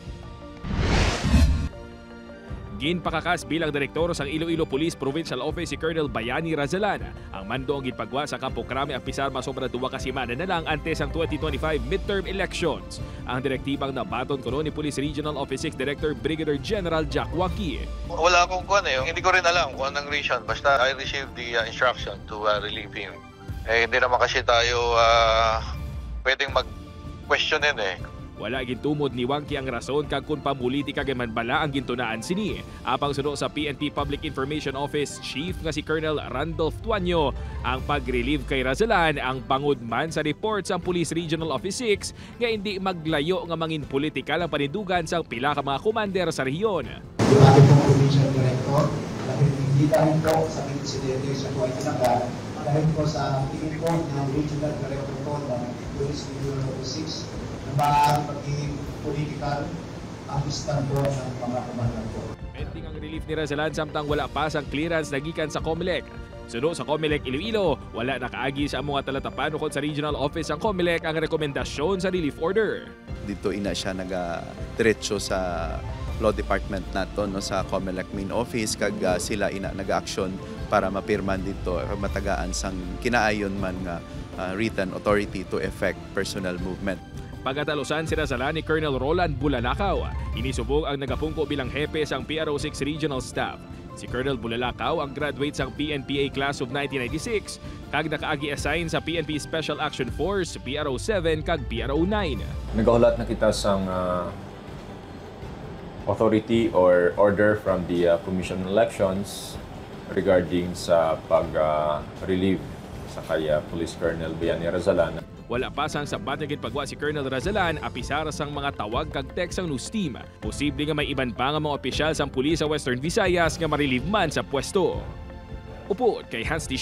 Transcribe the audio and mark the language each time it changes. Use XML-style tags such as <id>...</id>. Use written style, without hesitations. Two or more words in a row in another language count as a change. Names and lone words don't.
<hil>Ginpakakas bilang direktor sa Iloilo Police Provincial Office si Colonel Bayani Razalan. Ang mando ang ginpagwa sa Kampo Krame apisar masobra 2 kasimana na lang antes ang 2025 midterm elections. Ang direktibang nabaton ko ni Police Regional Office 6 Director Brigadier General Jack Waki.</hil> <tl>Wala akong hindi ko rin alam kung anong reason.</tl> <hil>Basta</hil> <en>I received the instruction to relieve him.</en> <tl>Hindi naman kasi tayo pwedeng mag-questionin</tl> <hil>Wala gintumod ni Wangki ang rason kag kung pamulitika gaman bala ang gintunaan sini. Apang suno sa PNP Public Information Office Chief nga si Colonel Randolph Tuanyo, ang pag-relieve kay Razalan ang bangod man sa report sa Police Regional Office 6 nga hindi maglayo nga mangin politikal ang panindugan sa pila ka mga commander sa rehiyon.</hil> <tl>Yung ating pong provincial director, hindi dahil po sa presidente sa buhay tinaga, dahil po sa tingin ko ng regional director po ng Police Regional Office 6, maaaring magiging political ang stand po ng mga komandan po.</tl> <hil>Pending ang relief ni Razalan samtang wala pa sang clearance nagikan sa COMELEC. Suno sa COMELEC Iloilo, wala nakaagi sa mga talatapan ukod sa regional office ang COMELEC ang rekomendasyon sa relief order. Dito ina siya diretso sa law department nato no, sa COMELEC main office kag sila ina nag-action para mapirman dito matagaan sang kinaayon man nga</hil> <en>written authority to effect personal movement.</en> <hil>Pagkatalusan si Razalan ni Colonel Roland Bulalakaw, inisubog ang nagapungko bilang hepe sang PRO6 Regional Staff. Si Colonel Bulalakaw ang graduate sang PNPA Class of 1996 kag nakaagi-assign sa PNP Special Action Force, PRO7 kag PRO9. Nagahulat na kita sang</hil> <en>authority or order from the Commission on Elections</en> <hil>regarding sa pag-relieve sa kaya Police Colonel Bayani Razalan. Wala pa sang sabat nga ginpagwa si Colonel Razalan apisar sang mga tawag kag text sang news team. Posible nga may iban pa nga mga opisyal sang pulis sa Western Visayas nga ma-relieve man sa pwesto. Upod kay Hans T.</hil>